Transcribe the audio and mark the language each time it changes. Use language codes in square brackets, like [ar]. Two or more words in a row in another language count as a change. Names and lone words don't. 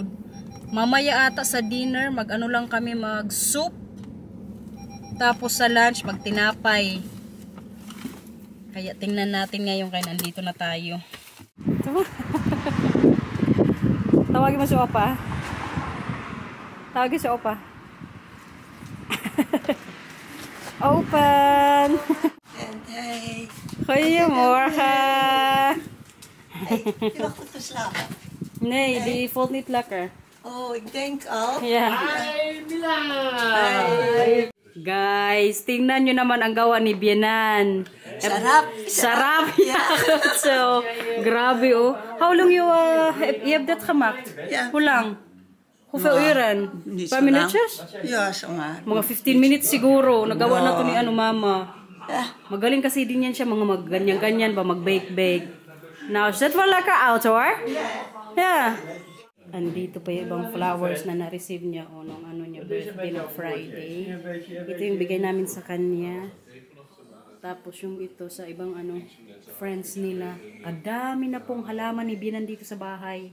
[tl] Mamaya ata sa dinner lang kami mag-soup. Tapos sa lunch magtinapay. Kaya tingnan natin ngayon kaya nandito na tayo. Tawagin mo si Opa. Tawagin si Opa. Open! Hey. [nl] Goedemorgen. Je wacht op geslapen? Nee, die valt niet lekker. Oh, ik denk al. Ja. [tl] Hi, Mila! Hi. Guys, tingnan nyo naman ang gawa ni Bianan. Sarap. Sarap. [nl] Ja, goed zo. [tl] Grabe oh. [en] How long you have that gemaakt? [nl] Ja. Hoe lang? Hoeveel uren? Niet Paar zo lang. minuutjes? Ja, zo maar. [tl] Mga 15 minutes siguro. Nagawa na to ni mama. [nl] Ja. [tl] Magaling kasi din yan siya, mga magganyan-ganyan ba, mag-bake-bake. [en] Now, is that one lekker out, hoor? Yeah. [tl] Andito pa yung ibang flowers na na-receive niya o nung niya birthday ng Friday. Ito yung bigay namin sa kanya. Tapos yung ito sa ibang ano, friends nila. Ang dami na pong halaman ni Bianan dito sa bahay.